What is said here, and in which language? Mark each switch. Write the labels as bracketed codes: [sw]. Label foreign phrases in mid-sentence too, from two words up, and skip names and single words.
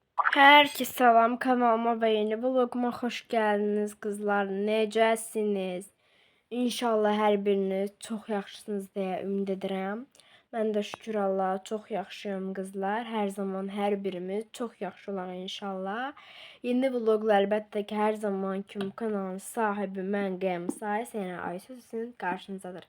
[tr] Herkese selam, kanalıma ve yeni vloguma hoş geldiniz kızlar. [az] Necəsiniz? İnşallah hər biriniz çox yaxşısınız deyə ümid edirəm. Mən də şükür Allaha çox yaxşıyam kızlar. Hər zaman hər birimiz çox yaxşı olaq inşallah. Yeni vlogla əlbəttə ki, hər zaman kimi kanalın sahibi mən Qəmsay, yəni Aysu sizin qarşınızdadır.